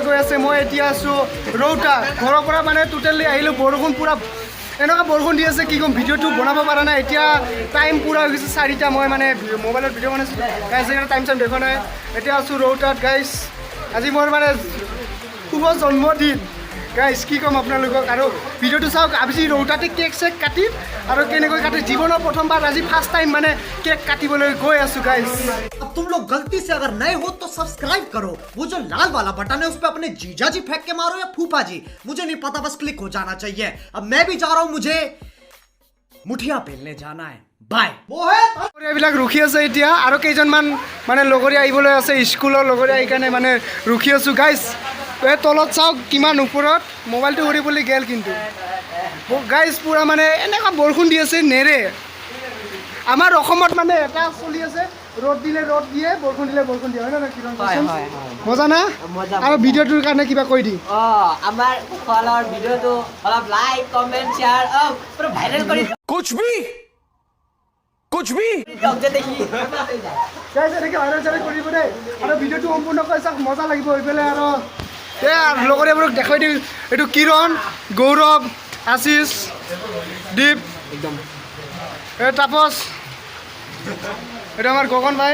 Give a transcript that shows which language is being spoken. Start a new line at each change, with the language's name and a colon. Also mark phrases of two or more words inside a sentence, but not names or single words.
Assamese: গৈ আছে মই এতিয়া আছোঁ ৰৌতা ঘৰৰ পৰা মানে টোটেলি আহিলোঁ বৰষুণ পূৰা এনেকুৱা বৰষুণ দি আছে কি ক'ম ভিডিঅ'টো বনাব পৰা নাই এতিয়া টাইম পূৰা হৈ গৈছে 4টা মই মানে মোবাইলত ভিডিঅ' বনাইছোঁ গাইজ সেইকাৰণে টাইম চাইম দেখা নাই এতিয়া আছোঁ ৰৌতাত গাইজ আজি মোৰ মানে শুভ জন্মদিন গাইজ কি ক'ম আপোনালোকক আৰু ভিডিঅ'টো চাওক আজি ৰৌতাতে কেক চেক কাটিম আৰু কেনেকৈ কাটি জীৱনৰ প্ৰথমবাৰ আজি
English: first time
Assamese: মানে কেক কাটিবলৈ গৈ আছোঁ গাইজ
Hindi: अब तुम लोग गलती से अगर नए हो तो सब्सक्राइब करो वो जो लाल वाला बटन है उस पर अपने जीजा जी फेंक के मारो या फूफा जी मुझे नहीं पता बस क्लिक हो जाना चाहिए अब मैं भी जा रहा हूं मुझे मुठिया बेलने जाना है बाय
Assamese: এইবিলাক ৰখি আছে এতিয়া আৰু কেইজনমান মানে লগৰীয়া আহিবলৈ আছে স্কুলৰ লগৰীয়া সেইকাৰণে মানে ৰখি আছোঁ গাইজ এই তলত চাওক কিমান ওপৰত মোবাইলটো উৰিবলৈ গ'ল কিন্তু গাইজ পূৰা মানে এনেকুৱা বৰষুণ দি আছে নেৰে আমাৰ অসমত মানে এটা চলি আছে ৰ'দ দিলে ৰ'দ দিয়ে বৰষুণ দিলে বৰষুণ দিয়ে হয় না কিৰণ মজা না আৰু ভিডিঅ'টোৰ কাৰণে কিবা কৈ দি আমাৰ ফলৰ ভিডিঅ'টো অলপ
English: like comment share
Assamese: পুৰা ভাইৰেল কৰি
Hindi: कुछ भी
Assamese: দেখি গাইজ এনেকৈ ভাইৰেল চাইৰেল কৰিব দেই আৰু ভিডিঅ'টো সম্পূৰ্ণ কৰি চাওক মজা লাগিব এইফালে আৰু এই লগৰীয়াবোৰক দেখাই দিওঁ এইটো কিৰণ গৌৰৱ আশিষ দীপ একদম এই তাপস এইটো আমাৰ গগন ভাই